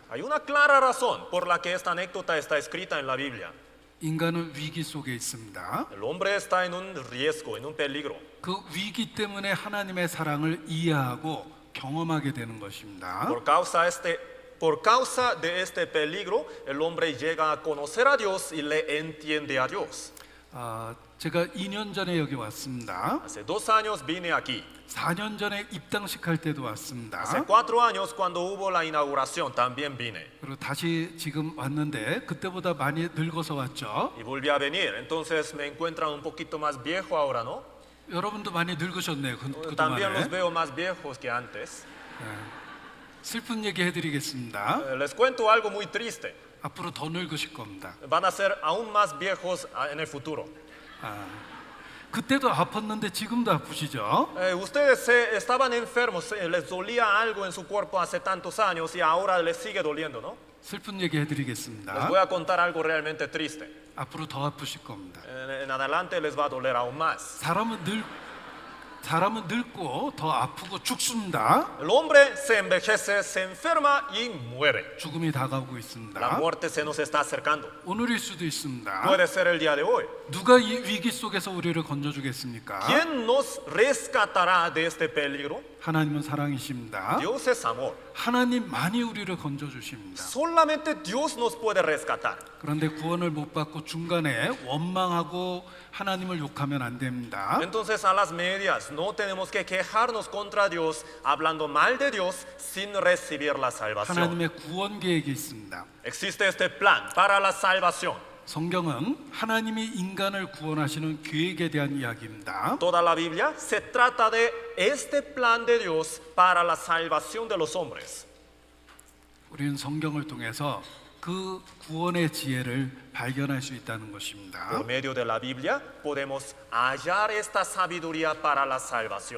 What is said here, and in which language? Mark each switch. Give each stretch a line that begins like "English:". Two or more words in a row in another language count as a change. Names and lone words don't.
Spanish: Hay una clara razón por la que esta anécdota está escrita en la Biblia.
Korean: 인간은 위기 속에 있습니다.
Spanish: El hombre está en un riesgo, en un peligro.
Korean: 그 위기 때문에 하나님의 사랑을 이해하고 경험하게 되는 것입니다.
Spanish: Por causa de este peligro, el hombre llega a conocer a Dios y le entiende a Dios.
Korean: 제가 2년 전에 여기 왔습니다.
Spanish: Hace 2 años vine aquí.
Korean: 4년 전에 입당식 할 때도 왔습니다.
Spanish: Hace 4 años cuando hubo la inauguración también vine.
Korean: 그리고 다시 지금 왔는데 그때보다 많이 늙어서 왔죠.
Spanish: Y volví a venir, entonces me encuentran un poquito más viejo ahora, ¿no?
Korean: 여러분도 많이 늙으셨네요.
Spanish: También los
Korean: 그동안에.
Spanish: veo más viejos que antes.
Korean: 슬픈 얘기 해드리겠습니다.
Spanish: Les cuento algo muy triste.
Korean: 앞으로 더 늙으실 겁니다.
Spanish: Van a ser aún más viejos en el futuro.
Korean: 그때도 아팠는데 지금도 아프시죠?
Spanish: Ustedes estaban enfermos, les dolía algo en su cuerpo hace tantos años y ahora les sigue doliendo, ¿no?
Korean: 슬픈 얘기
Spanish: Les
Korean: 해드리겠습니다.
Spanish: voy a contar algo realmente triste.
Korean: 앞으로 더 아프실 겁니다.
Spanish: En adelante les va a doler aún más.
Korean: 사람은 늙고 더 아프고 죽습니다.
Spanish: El hombre se envejece, se enferma y muere.
Korean: 죽음이 다가오고
Spanish: La
Korean: 있습니다.
Spanish: muerte se nos está acercando.
Korean: 오늘일 수도 있습니다.
Spanish: Puede ser el día de hoy.
Korean: 누가 이 위기 속에서 우리를 건져주겠습니까?
Spanish: ¿Quién nos rescatará de este peligro?
Korean: 하나님은 사랑이십니다.
Spanish: Dios es amor.
Korean: 하나님만이 우리를 건져 주십니다.
Spanish: Solamente Dios nos puede rescatar.
Korean: 그런데 구원을 못 받고 중간에 원망하고 하나님을 욕하면 안 됩니다.
Spanish: Entonces a las medias no tenemos que quejarnos contra Dios hablando mal de Dios sin recibir la salvación.
Korean: 하나님의 구원 계획이 있습니다.
Spanish: Existe este plan para la salvación.
Korean: 성경은 하나님이 인간을 구원하시는 계획에 대한 이야기입니다.
Spanish: Toda la Biblia se trata de este plan de Dios para la salvación de los hombres.
Korean: 우리는 성경을 통해서 그 구원의 지혜를 발견할 수 있다는 것입니다.
Spanish: Por medio de la Biblia podemos hallar esta sabiduría para la salvación.